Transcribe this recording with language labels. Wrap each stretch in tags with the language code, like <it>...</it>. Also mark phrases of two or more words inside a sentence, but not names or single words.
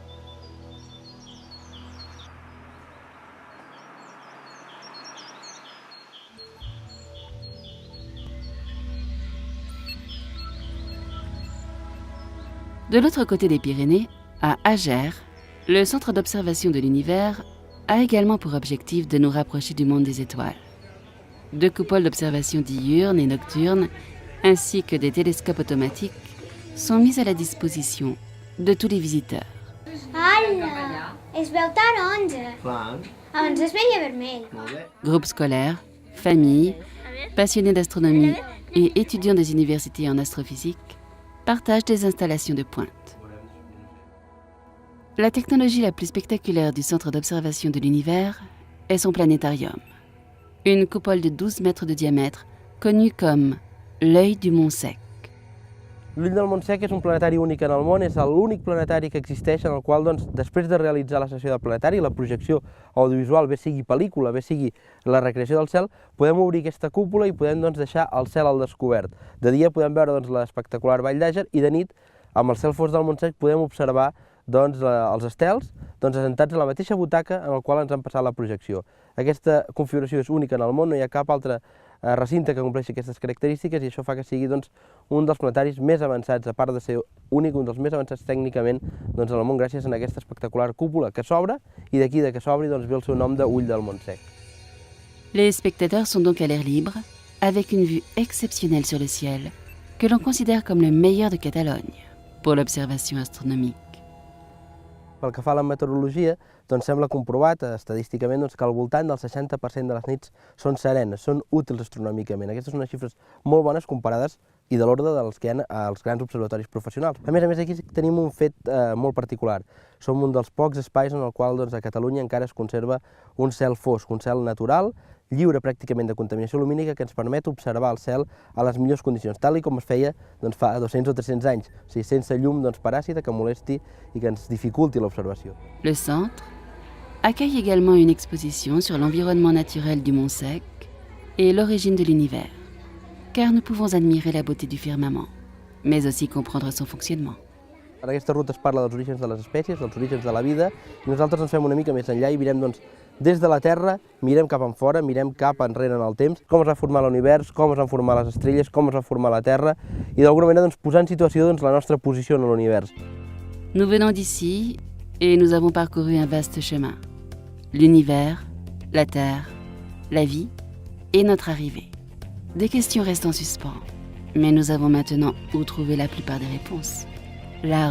<fr>De l'autre côté des Pyrénées, à Agères, le centre d'observation de l'univers a également pour objectif de nous rapprocher du monde des étoiles. 2 coupoles d'observation diurnes et nocturnes ainsi que des télescopes automatiques sont mis à la disposition de tous les visiteurs.</fr> <ca>Ala, es veu taronja. Clar, Abans es veia vermell. molt bé.</ca> <fr>Groupes scolaires, familles, passionnés d'astronomie et étudiants des universités en astrophysique partagent des installations de pointe. La technologie la plus spectaculaire du centre d'observation de l'univers est son planétarium. Une coupole de 12 mètres de diamètre, connue comme l'œil du Montsec.</fr> <ca>L'ull del Montsec és un planetari únic en el món, és l'únic planetari que existeix en el qual, doncs, després de realitzar la sessió del planetari, la projecció audiovisual, bé sigui pel·lícula, bé sigui la recreació del cel, podem obrir aquesta cúpula i podem doncs, deixar el cel al descobert. De dia podem veure doncs, l'espectacular Vall d'Àger i de nit, amb el cel fos del Montsec, podem observar doncs, els estels doncs, assentats a la mateixa butaca en el qual ens han passat la projecció. Aquesta configuració és única en el món, no hi ha cap altre recinte que compleixi aquestes característiques i això fa que sigui doncs, un dels planetaris més avançats, a part de ser únic, un dels més avançats tècnicament doncs, en el món gràcies a aquesta espectacular cúpula que s'obre i d'aquí que s'obri doncs, ve el seu nom d'Ull del Montsec.</ca> <fr>Les spectateurs sont donc à l'air libre, avec une vue exceptionnelle sur le ciel, que l'on considère comme le meilleur de Catalogne pour l'observation astronomique.</fr> <ca>Pel que fa a la meteorologia, doncs sembla comprovat estadísticament doncs, que al voltant del 60% de les nits són serenes, són útils astronòmicament. Aquestes són unes xifres molt bones comparades i de l'ordre dels que hi ha als grans observatoris professionals. A més, aquí tenim un fet molt particular. Som un dels pocs espais en el qual doncs, a Catalunya encara es conserva un cel fosc, un cel natural, lliure pràcticament de contaminació lumínica que ens permet observar el cel a les millors condicions, tal com es feia doncs, fa 200 o 300 anys, o sigui, sense llum doncs, paràsita que molesti i que ens dificulti l'observació.</ca> <fr>Le centre accueille également une exposition sur l'environnement naturel du Montsec et l'origine de l'univers, car nous pouvons admirer la beauté du firmament, mais aussi comprendre son fonctionnement.</fr> <ca>En aquesta ruta es parla dels orígens de les espècies, dels orígens de la vida, i nosaltres ens fem una mica més enllà i mirem doncs, des de la Terra, mirem cap enfora, mirem cap enrere en el temps, com es va formar l'univers, com es van formar les estrelles, com es va formar la Terra, i d'alguna manera doncs, posar en situació doncs, la nostra posició en l'univers.</ca> <fr>Nous venons d'ici et nous avons parcouru un vaste chemin. L'univers, la Terre, la vie et notre arrivée. Des questions restent en suspens, mais nous avons maintenant où trouver la plupart des réponses.</fr>